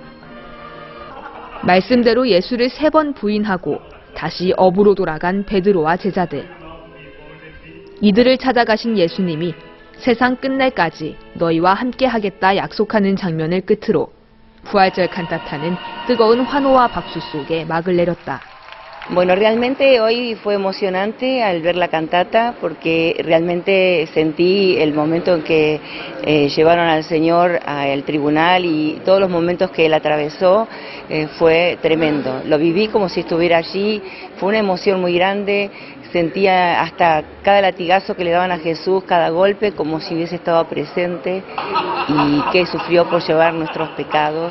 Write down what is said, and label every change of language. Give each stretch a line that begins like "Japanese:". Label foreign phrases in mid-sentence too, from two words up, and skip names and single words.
Korean: 말씀대로 예수를 3번 부인하고 다시 업으로 돌아간 베드로와 제자들. 이들을 찾아가신 예수님이 세상 끝날까지 너희와 함께 하겠다 약속하는 장면을 끝으로 부활절 칸타타는 뜨거운 환호와 박수 속에 막을 내렸다.
Spanish: Bueno, realmente hoy fue emocionante al ver la cantata porque realmente sentí el momento en que llevaron al Señor al tribunal y todos los momentos que Él atravesó fue tremendo. Lo viví como si estuviera allí, fue una emoción muy grande, sentía hasta cada latigazo que le daban a Jesús, cada golpe como si hubiese estado presente y que sufrió por llevar nuestros pecados.